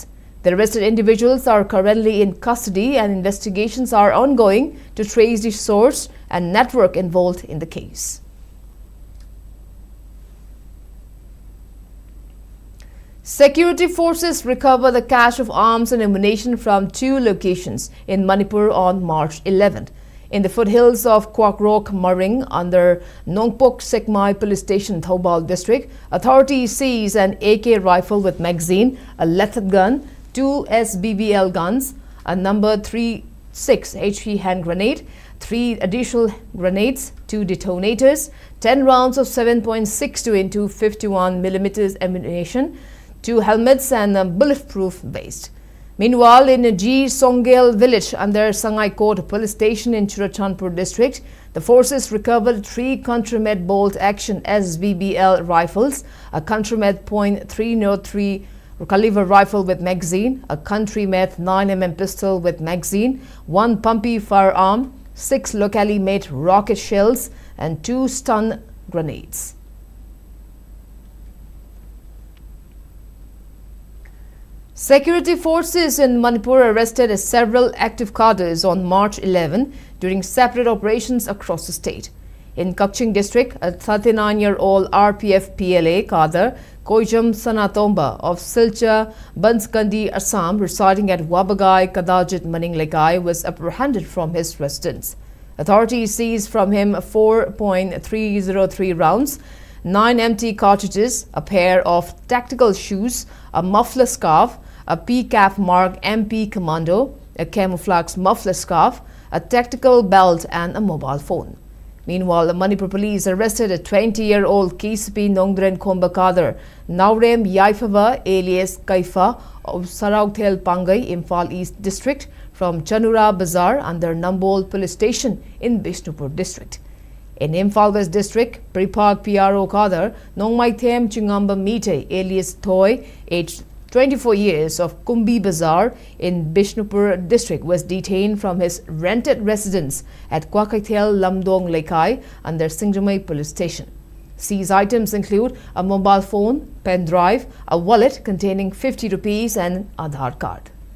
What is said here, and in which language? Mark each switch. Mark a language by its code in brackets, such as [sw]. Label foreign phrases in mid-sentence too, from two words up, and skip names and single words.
[en] The arrested individuals are currently in custody and investigations are ongoing to trace the source and network involved in the case. Security forces recover the cache of arms and ammunition from 2 locations in Manipur on March 11th. In the foothills of Kwakrok Maring under Nongpok Sekmai Police Station, Thoubal District, authorities seized an AK rifle with magazine, a lethal gun, 2 SBBL guns, a number 36 HP hand grenade, 3 additional grenades, 2 detonators, 10 rounds of 7.62 into 51mm ammunition, 2 helmets and a bulletproof vest. Meanwhile, in G. Songel village under Sangai Court Police Station in Churachandpur district, the forces recovered 3 Countrymed bolt action SBBL rifles, a Countrymed .303 caliber rifle with magazine, a Countrymed 9mm pistol with magazine, 1 pumpy firearm, 6 locally made rocket shells, and 2 stun grenades. Security forces in Manipur arrested several active cadres on March 11 during separate operations across the state. In Kakching district, a 39-year-old RPF PLA cadre, Koijam Sanatomba of Silcha, Banskandi, Assam, residing at Wabagai, Kadajit, Maninglekai, was apprehended from his residence. Authorities seized from him 4.303 rounds, 9 empty cartridges, a pair of tactical shoes, a muffler scarf, a PCAF mark MP Commando, a camouflage muffler scarf, a tactical belt and a mobile phone. Meanwhile, the Manipur police arrested a 20-year-old KCP Nongdren Khomba Kader, Naurem Yaifava alias Kaifa of Saraugthel Pangai, Imphal East District from Chanura Bazar under Nambol Police Station in Bishnupur District. In Imphal West District, Pripak PRO Kader, Nongmaithem Chingamba Mite alias Toy, aged 24 years, of Kumbi Bazar in Bishnupur district, was detained from his rented residence at Kwakaithel Lamdong Lekai under Singjamai police station. Seized items include a mobile phone, pen drive, a wallet containing 50 rupees and Aadhaar card.